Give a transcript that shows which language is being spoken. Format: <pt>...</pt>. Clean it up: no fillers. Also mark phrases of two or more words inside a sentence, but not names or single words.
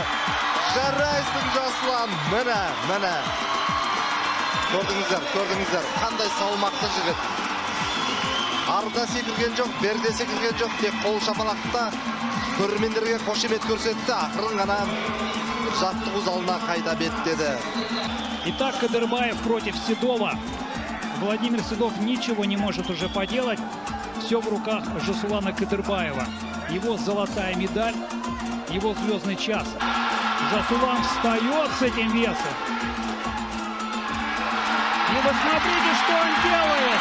<kk>Жарайсың Жасұлан. Міне. Көрдіңіздер. Қандай салмақты жігіт. Арда секірген жоқ, берде секірген жоқ. Тек қол шапалақта көрермендерге қошемет көрсетті. Ақырын ғана жаттығу залына қайта беттеді.</kk> <ru>Итак, Кадырбаев против Седова. Владимир Седов ничего не может уже поделать. Все в руках Жасулана Кадырбаева. Его золотая медаль, его звездный час. Жасулан встает с этим весом. И вы смотрите, что он делает.</ru>